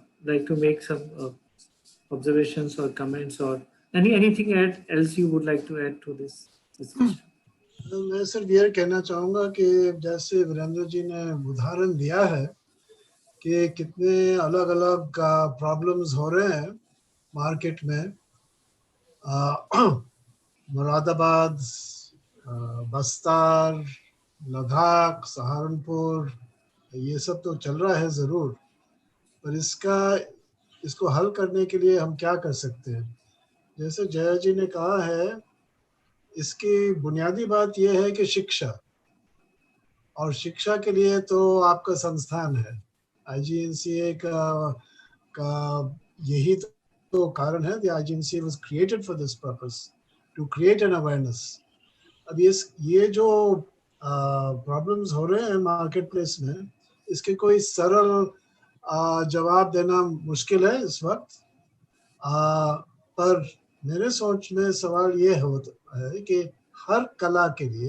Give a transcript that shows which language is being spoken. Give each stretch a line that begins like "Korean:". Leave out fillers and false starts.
English: Like to make some observations or comments or anything else you would like to add to this discussion?
Hindi: मैं सिर्फ ये कहना चाहूँगा कि जैसे वीरेंद्र जी ने उदाहरण दिया है कि कितने अलग अलग प्रॉब्लम्स हो रहे हैं मार्केट में, मुरादाबाद, बस्तर, लद्दाख, सहारनपुर, ये सब तो चल रहा है ज़रूर, पर इसको हल करने के लिए हम क्या कर सकते हैं? जैसे जया जी ने कहा है, इसकी बुनियादी बात यह है कि शिक्षा, और शिक्षा के लिए तो आपका संस्थान है IGNCA का यही तो कारण है।
English: The IGNCA was created for this purpose, to create an awareness.
Hindi: अब ये जो प्रॉब्लम्स हो रहे हैं मार्केट प्लेस में, इसके कोई सरल जवाब देना मुश्किल है इस वक्त, पर मेरे सोच में सवाल ये होता है कि हर कला के